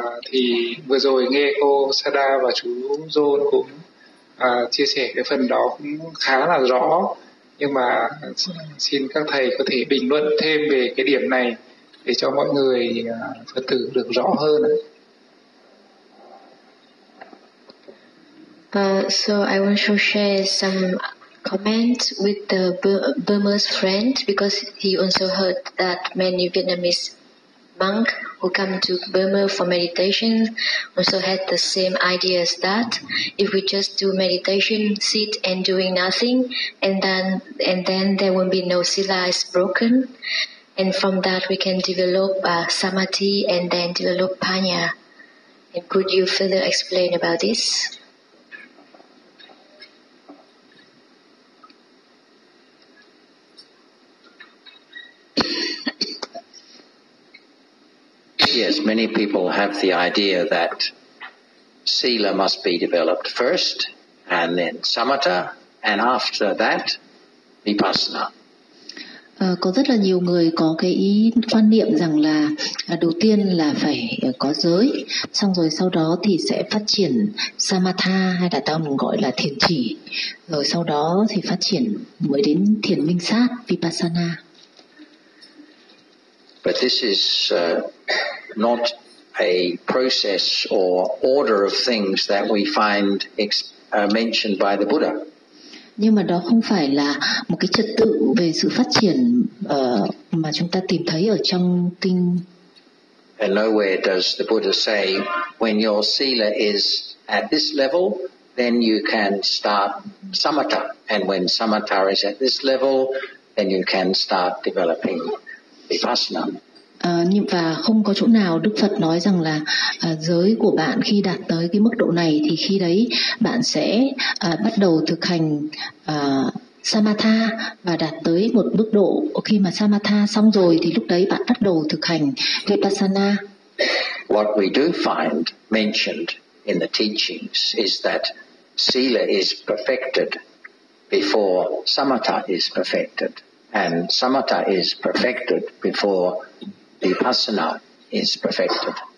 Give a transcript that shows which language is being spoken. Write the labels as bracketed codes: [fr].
[vi] Thì vừa rồi nghe cô Sada và chú John cũng chia sẻ cái phần đó cũng khá là rõ. Nhưng mà xin các thầy có thể bình luận thêm về cái điểm này để cho mọi người Phật tử được rõ hơn. [en] So I want to share some comments with the Burmese friend because he also heard that many Vietnamese monk who come to Burma for meditation also had the same idea as that. If we just do meditation, sit and doing nothing, and then there won't be no sila is broken. And from that we can develop samadhi and then develop panya. And could you further explain about this? Yes, many people have the idea that sila must be developed first, and then samatha, and after that, vipassana. [vi] Có rất là nhiều người có cái ý quan niệm rằng là đầu tiên là phải có giới, xong rồi sau đó thì sẽ phát triển samatha hay là tao mình gọi là thiền chỉ, rồi sau đó thì phát triển mới đến thiền minh sát vipassana. [en] But this is not a process or order of things that we find mentioned by the Buddha. [vi] Nhưng mà đó không phải là một cái trật tự về sự phát triển mà chúng ta tìm thấy ở trong kinh. [en] And nowhere does the Buddha say when your sila is at this level, then you can start samatha, and when samatha is at this level, then you can start developing vipassana. [vi] Nhưng và không có chỗ nào Đức Phật nói rằng là giới của bạn khi đạt tới cái mức độ này thì khi đấy bạn sẽ bắt đầu thực hành samatha và đạt tới một mức độ khi mà samatha xong rồi thì lúc đấy bạn bắt đầu thực hành vipassana. [en] What we do find mentioned in the teachings is that sila is perfected before samatha is perfected, and samatha is perfected before vipassana is perfected.